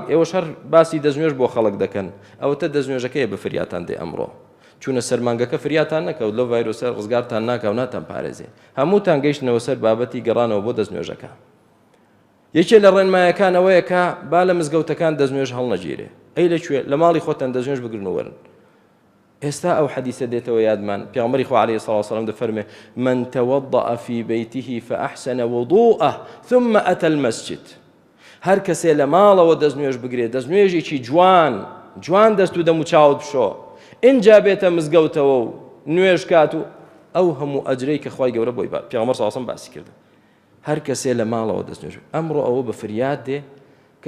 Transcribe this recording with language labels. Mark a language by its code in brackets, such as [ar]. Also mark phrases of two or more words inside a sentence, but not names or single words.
[ckb] ئێوەش هەر باسی دەستنوێژ بۆ خەڵک دەکەن ئەوەتە دەستنوێژەکەیە بە فریاتان دێ ئەمڕۆ چونە سەرمانگەکە فریاتان نەکەوت لەو ڤایرۆسە ڕزگارتان ناکەو ناتان پارێزێ هەمووتان گەیشتنەوە سەر بابەتی گەڕانەوە بۆ دەستنوێژەکە یەکێ لە ڕێنمایەکانەوەیە کە با لە مزگەوتەکان دەستنوێژ هەڵنەگیرێ ئەی لەکوێ لە ماڵی خۆتان دەستنوێژ بگرن و وەرن ئێستا ئەو حەدیثە دێتەوە یادمان پێغەمبەری خوا [ar] عەلەیهی سەڵاتو وسەلام [ckb] دەفەرمێ [ar] من توضأ في بيته فأحسن وضوءه ثم أتى المسجد [ckb] هەر کەسێ لە ماڵەوە دەستنوێژ بگرێت دەستنوێژێکی جوان دەست و دەم و چاوت بشۆ اینجا بێتە مزگەوتەوە و نوێژ کات و ئەو هەموو ئەجرەی کە خوای گەورە بۆی پێغەمبەر [ar] صلی الله علیه و سلم [ckb] باسی کردن هەر کەسێ لە ماڵەوە دەستنوێژ ئەمڕۆ ئەوە بە فریاد دێ کە